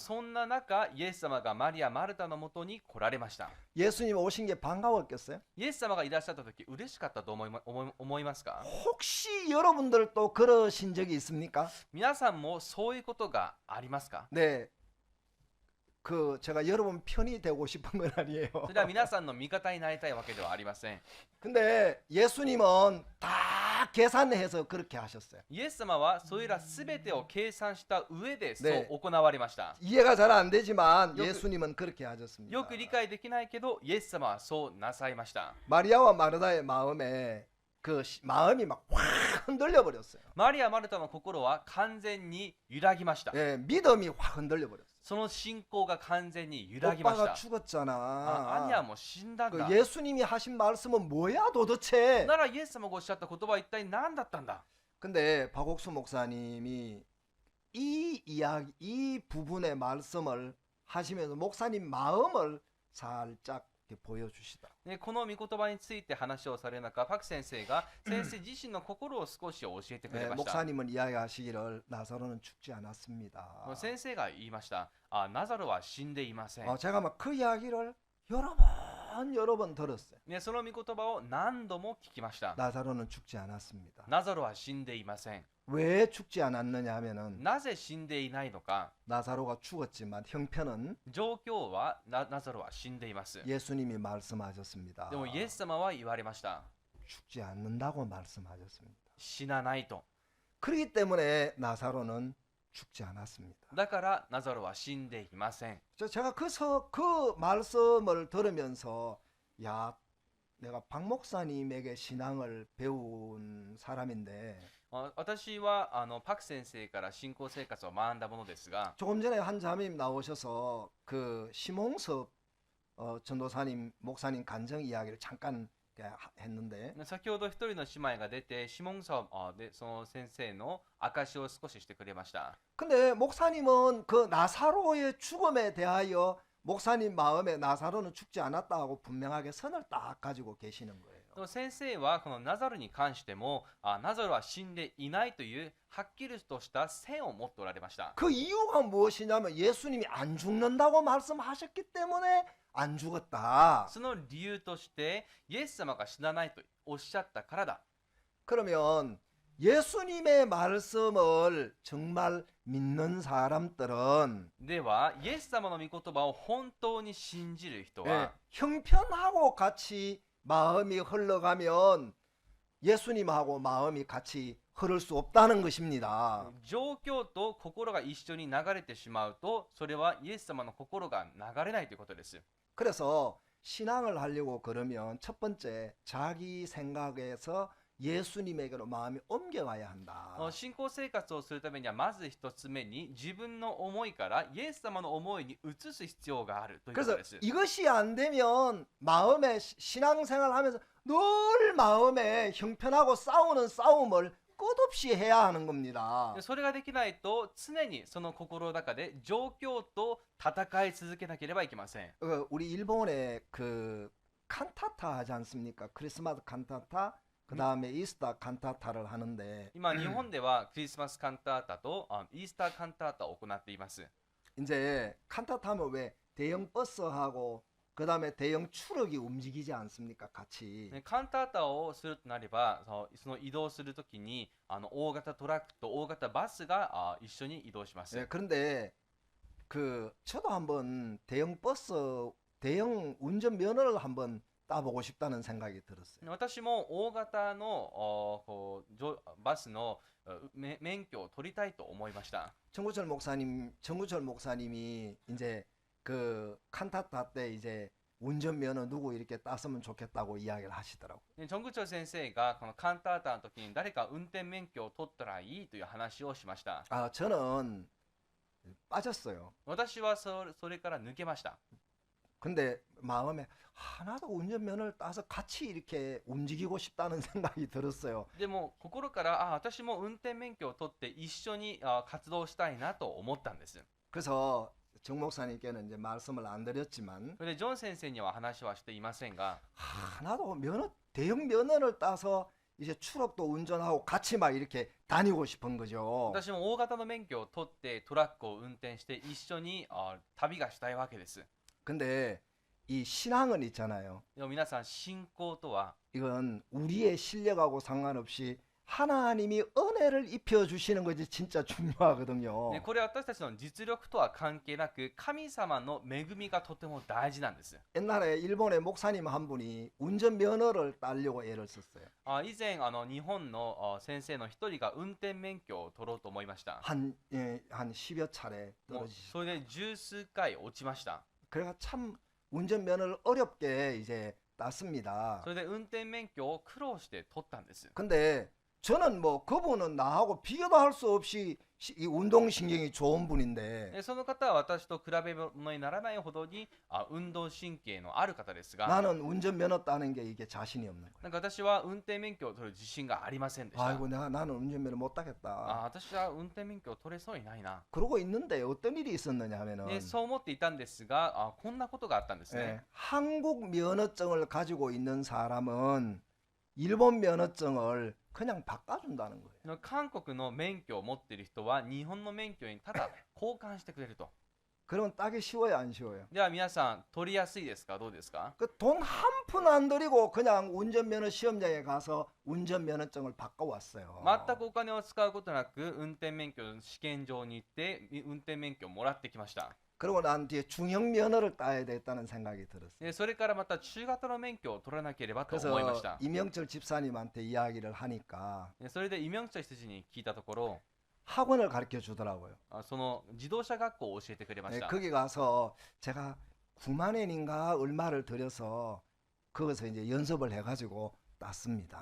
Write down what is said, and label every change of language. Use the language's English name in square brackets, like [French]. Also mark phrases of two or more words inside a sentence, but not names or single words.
[Japanese] そんな中、イエス様がマリア・マルタのもとに来られました。 [Korean] 예수님 오신 게 반가웠겠어요? [Japanese] イエス様がいらっしゃった時嬉しかったと思いますか？ [Korean] 혹시 여러분들도 그러신 적이 있습니까? [Japanese] 皆さんもそういうことがありますか？ [Korean] 네. 그 제가 여러분 편이 되고 싶은 건 아니에요. [Japanese] それは皆さんの味方になりたいわけではありません。 [Korean] 근데 예수님은 다 계산해서 그렇게 하셨어요. [Japanese] イエス様はそれらすべてを計算した上でそねう行われました。 [Korean] 이해가 잘 안 되지만 요- 예수님은 그렇게 하셨습니다. [Japanese] よく理解できないけど、イエス様はそうなさいました。 [Korean] 마리아와 마르다의 마음에 마음이 막 확 흔들려 버렸어요. [Japanese] マリア・マルタの心は完全に揺らぎました。 [Korean] 예, 믿음이 확 흔들려 버렸어요. [Japanese] その信仰が完全に揺らぎまし [Korean] 오빠가 [Japanese] た。 [Korean] 죽었잖아. [Japanese] 兄はもう死んだん [Korean] 그 [Japanese] だ。 [Korean] 예수님이 하신 말씀은 뭐야 도대체? [Japanese] ならイエス様がおっしゃった言葉は一体何だったんだ？ [Korean] 근데 박옥수 목사님이 이 이야기, 이 부분의 말씀을 하시면서 목사님 마음을 살짝 이렇게 보여주시더라고요. [Japanese] でこの御言葉について話をされる中、パク先生が先生自身の心を少し教えてくれ [Korean] 네, [Japanese] ました。 [Korean] 목사님은 이야기하시기를 나사로는 죽지 않았습니다. [Japanese] 先生が言いました。ナザロは死んでいません。 [Korean] 제가 막 그 이야기를 여러 번 들었어요. [Japanese] ね、その御言葉を何度も聞きました。 [Korean] 나사로는 죽지 않았습니다. [Japanese] ナザロは死んでいません。 [Korean] 왜 죽지 않았느냐 하면은 [Japanese] なぜ死んでいないのか。 [Korean] 나사로가 죽었지만 형편은 [Japanese] 状況はナザロは死んでいます。 [Korean] 예수님이 말씀하셨습니다. [Japanese] でもイエス様は言われました。 [Korean] 죽지 않는다고 말씀하셨습니다. [Japanese] 死なないと。 [Korean] 그렇기 때문에 나사로는 죽지 않았습니다. [Japanese] だからナザロは死んでいません。 [Korean] 제가 그 말씀을 들으면서 야 내가 박 목사님에게 신앙을 배운 사람인데 [Japanese] 私はパク先生から信仰生活を学んだものですが、 [Korean] 조금 전에 한 자매님 나오셔서 그 심홍섭 전도사님 목사님 간증 이야기를 잠깐 했는데 [Japanese] 先ほど一人の姉妹が出てシモンさんでその先生の証を少ししてくれました。 [Korean] 근데 목사님은 그 나사로의 죽음에 대하여 목사님 마음에 나사로는 죽지 않았다 하고 분명하게 선을 딱 가지고 계시는 거예요. [Japanese] でも先生はこのナザルに関してもナザルは死んでいないというはっきりとした線を持っておられました。 [Korean] 그 이유가 무엇이냐면 예수님이 안 죽는다고 말씀하셨기 때문에 안 죽었다. [Japanese] その理由としてイエス様が死なないとおっしゃったからだ。 [Korean] 그러면 예수님의 말씀을 정말 믿는 사람들은 [Japanese] ではイエス様の御言葉を本当に信じる人は、 [Korean] 형편하고 같이 마음이 흘러가면 예수님하고 마음이 같이 흐를 수 없다는 것입니다. [Japanese] 状況と心が一緒に流れてしまうとそれはイエス様の心が流れないということです。 [Korean] 그래서 신앙을 하려고 그러면 첫 번째 자기 생각에서 예수님에게로 마음이 옮겨가야 한다. [Japanese] 信仰生活をするためにはまず一つ目に自分の思いからイエス様の思いに移す必要があるということ [Korean] 그래서 [Japanese] です。 [Korean] 이것이 안 되면 마음에 신앙생활 하면서 늘 마음에 형편하고 싸우는 싸움을 끝없이 해야 하는 겁니다. [Japanese] それができないと常にその心の中で状況と戦い続けなければいけません。 [Korean] 우리 일본에 그 칸타타 하지 않습니까? 크리스마스 칸타타 그 다음에 이스터 칸타타를 하는데 [Japanese] 今日本ではクリスマスカンタータとイースターカンタータを行っています。 [Korean] 이제 칸타타 하면 왜 대형 버스하고 그 다음에 대형 추럭이 움직이지 않습니까? 같이. [Japanese] カンタータをするとなればその移動するときに大型トラックと大型バスが一緒に移動します。 [Korean] 그런데 그 저도 한번 대형 버스 대형 운전 면허를 한번 따보고 싶다는 생각이 들었어요. [Japanese] 私も大型のバスの免許を取りたいと思いました。 [Korean] 정구철 목사님이 이제 그 칸타타 때 이제 운전 면허 누구 이렇게 땄으면 좋겠다고 이야기를 하시더라고요. [Japanese] ジョングチョ先生がこのカンタータの時に誰か運転免許を取ったらいいという話をしました。 [Korean] 저는 빠졌어요. [Japanese] 私はそれから抜けました。 [Korean] 근데 마음에 하나도 운전면허를 따서 같이 이렇게 움직이고 싶다는 생각이 들었어요. [Japanese] でも心から私も運転免許を取って一緒に活動したいなと思ったんです。 [Korean] 그래서 정 목사님께는 이제 말씀을 안 드렸지만 [Japanese] それでジョン先生には話はしていませんが [Korean] 하나도 대형 면허를 따서 이제 추럭도 운전하고 같이 막 이렇게 다니고 싶은 거죠. [Japanese] 私も大型の免許を取ってトラックを運転して一緒に旅がしたいわけです。 [Korean] 근데 이 신앙은 있잖아요. [Japanese] でも皆さん信仰とは [Korean] 이건 우리의 실력하고 상관없이 하나님이 은혜를 입혀 주시는 것이 진짜 중요하거든요. [Japanese] これは私たちの実力とは関係なく神様の恵みがとても大事なんです。 [Korean] 옛날에 일본의 목사님 한 분이 운전 면허를 따려고 애를 썼어요. [Japanese] 以前日本の先生の一人が運転免許を取ろうと思いました。 [Korean] 한 10여 차례 [Japanese] もう [Korean] 떨어지셨어요. [Japanese] それで十数回落ちました。 [Korean] 그래가 참 운전 면허를 어렵게 이제 땄습니다. [Japanese] それで運転免許を苦労して取ったんです。 [Korean] 근데 저는 뭐 그분은 나하고 비교도 할 수 없이 이 운동신경이 좋은 분인데 [Japanese] でその方は私と比べ物にならないほどに運動神経のある方ですが、 [Korean] 나는 운전면허 따는 게 이게 자신이 없는 거예요. [Japanese] なんか私は運転免許を取る自信がありませんでした。 [Korean] 아이고 나는 운전면허 못 따겠다. [Japanese] 私は運転免許を取れそうにないな。 [Korean] 그러고 있는데 어떤 일이 있었느냐 하면은 [Japanese] でそう思っていたんですがこんなことがあったんですね。 [Korean] 한국 면허증을 가지고 있는 사람은 일본 면허증을 그냥 바꿔준다는 거예요. [Japanese] 韓国の免許を持っている人は日本の免許にただ交換してくれると。 [Korean] 그러면 따기 쉬워요, 안 쉬워요? [Japanese] では皆さん取りやすいですか、どうですか？ [Korean] 그 돈 한 푼 안 들이고 그냥 운전면허 시험장에 가서 운전면허증을 바꿔왔어요. [Japanese] 全くお金を使うことなく運転免許の試験場に行って運転免許をもらってきました。 [Korean] 그리고 난 뒤에 중형 면허를 따야 되겠다는 생각이 들었어요. [Japanese] でそれからまた中型の免許を取らなければと思いまし [Korean] 그래서 [Japanese] た。 [Korean] 이명철 집사님한테 이야기를 하니까 [Japanese] でそれでイ・ミョンチョル羊に聞いたところ [Korean] 학원을 가르쳐 주더라고요. [Japanese] その自動車学校を教えてくれました。 [Korean] 거기 가서 제가 9만 엔인가 얼마를 들여서 거기서 이제 연습을 해가지고 땄습니다.